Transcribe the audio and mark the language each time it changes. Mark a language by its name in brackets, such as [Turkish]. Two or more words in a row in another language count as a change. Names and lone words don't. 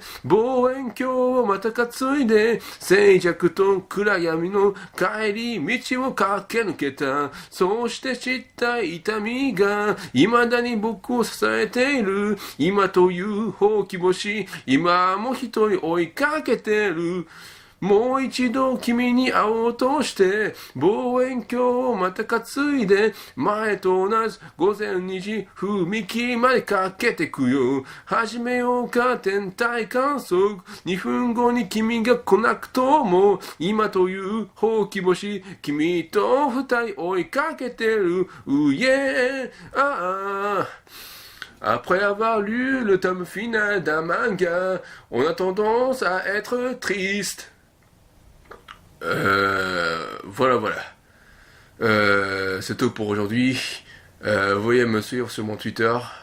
[Japanese] 望遠鏡をまた担いで静寂と暗闇の帰り道を駆け抜けたそうして知った痛みが未だに僕を支えている今というほうき星今も一人追いかけてるもう一度君に会おうとして望遠鏡をまた担いで前と同じ午前2時踏切までかけてくよ。始めようか天体観測。2分後に君が来なくとも今というほうき星君と二人追いかけてる。yeah. [French] Après avoir lu le tome final d'un manga, on a tendance à être triste. Voilà. C'est tout pour aujourd'hui. Veuillez me suivre sur mon Twitter.